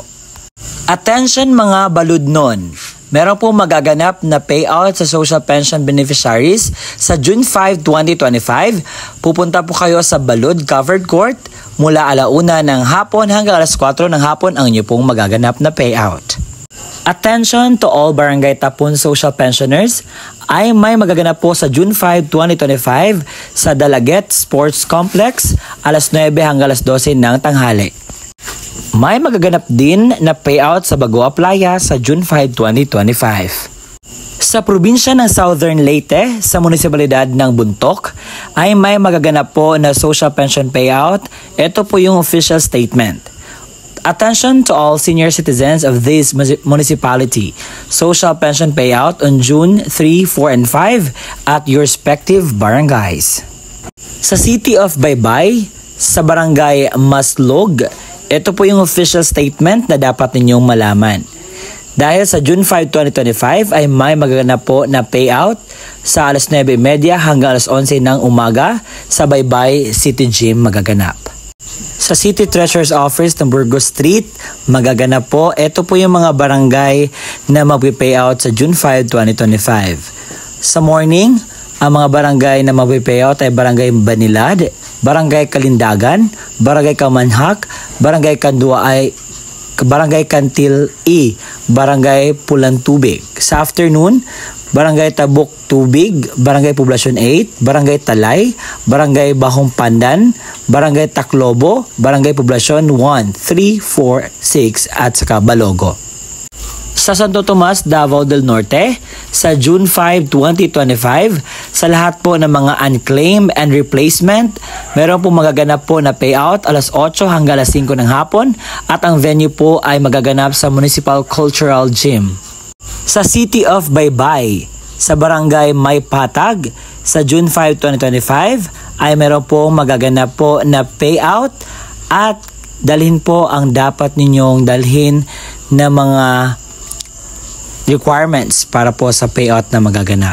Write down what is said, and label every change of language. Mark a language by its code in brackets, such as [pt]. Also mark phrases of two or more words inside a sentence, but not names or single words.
[tl] Attention mga baludnon, meron po magaganap na payout sa [en] social pension beneficiaries [tl] sa June 5, 2025. Pupunta po kayo sa Balud Covered Court mula 1:00 ng hapon hanggang alas 4 ng hapon ang inyo pong magaganap na payout. [en] Attention to all Barangay Tapon social pensioners, [tl] ay may magaganap po sa June 5, 2025 sa Dalaget Sports Complex alas 9 hanggang alas 12 ng tanghali. May magaganap din na payout sa Bagoa Playa sa June 5, 2025. Sa probinsya ng Southern Leyte, sa munisipalidad ng Buntok, ay may magaganap po na [en] social pension payout. [tl] Ito po yung official statement. [en] Attention to all senior citizens of this municipality. Social pension payout on June 3, 4, and 5 at your respective barangays. [tl] Sa City of Baybay, sa Barangay Maslog, ito po yung official statement na dapat ninyong malaman. Dahil sa June 5, 2025 ay may magaganap po na payout sa alas 9:30 hanggang alas 11 ng umaga sa Baybay City Gym magaganap. Sa City Treasurer's Office ng Burgos Street, magaganap po. Ito po yung mga barangay na magpipayout sa June 5, 2025. Sa morning, ang mga barangay na magpipayout ay Barangay Banilad, Barangay Kalindagan, Barangay Kamanhak, Barangay Kanduay, Barangay Kantil E, Barangay Pulang Tubig. Sa afternoon, Barangay Tabuk Tubig, Barangay Poblasyon 8, Barangay Talay, Barangay Bahong Pandan, Barangay Taclobo, Barangay Poblasyon 1, 3, 4, 6 at saka Balogo. Sa Santo Tomas, Davao del Norte, sa June 5, 2025, sa lahat po ng mga [en] unclaimed and replacement, [tl] meron po magaganap po na payout alas 8 hanggang alas 5 ng hapon at ang venue po ay magaganap sa Municipal Cultural Gym. Sa City of Baybay, sa Barangay Maypatag, sa June 5, 2025, ay meron po magaganap po na payout at dalhin po ang dapat ninyong dalhin na mga requirements para po sa payout na magaganap.